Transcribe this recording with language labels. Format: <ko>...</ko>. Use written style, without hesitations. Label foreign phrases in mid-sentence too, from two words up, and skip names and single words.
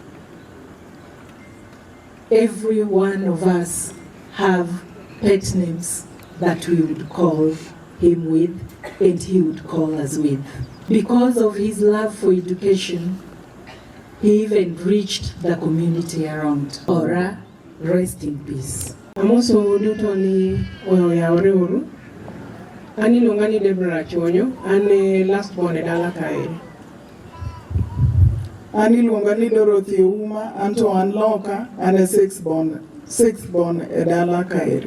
<en>Every one of us have pet names that we would call him with, and he would call us with. Because of his love for education, he even reached the community around. Ora, rest in peace.</en> <luo>Amoso duto ni oyawre uru. Ani luonga ni Deborah Chonyo, ane</luo> <en>last born</en> <luo>e dala kae. Ani luonga ni Dorothy Uma, anto an loka, ane</luo> <en>sixth born</en> <luo>e dala kae.</luo>